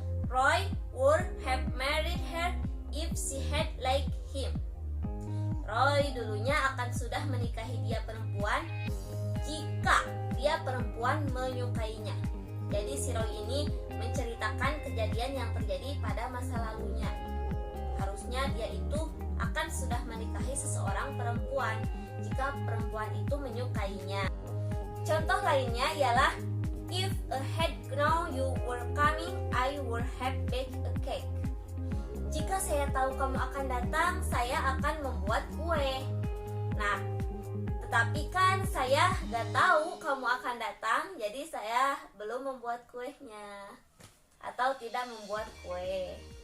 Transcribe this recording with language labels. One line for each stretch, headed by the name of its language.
English: Roy would have married her if she had liked him.
Indonesian: Roy dulunya akan sudah menikahi dia perempuan jika dia perempuan menyukainya. Jadi si Roy ini menceritakan kejadian yang terjadi pada masa lalunya. Harusnya dia itu akan sudah menikahi seseorang perempuan jika perempuan itu menyukainya. Contoh lainnya ialah
English: if I had known you were coming, I would have baked a cake.
Indonesian: Jika saya tahu kamu akan datang, saya akan membuat kue. Nah, tetapi kan saya gak tahu kamu akan datang, jadi saya belum membuat kuenya atau tidak membuat kue.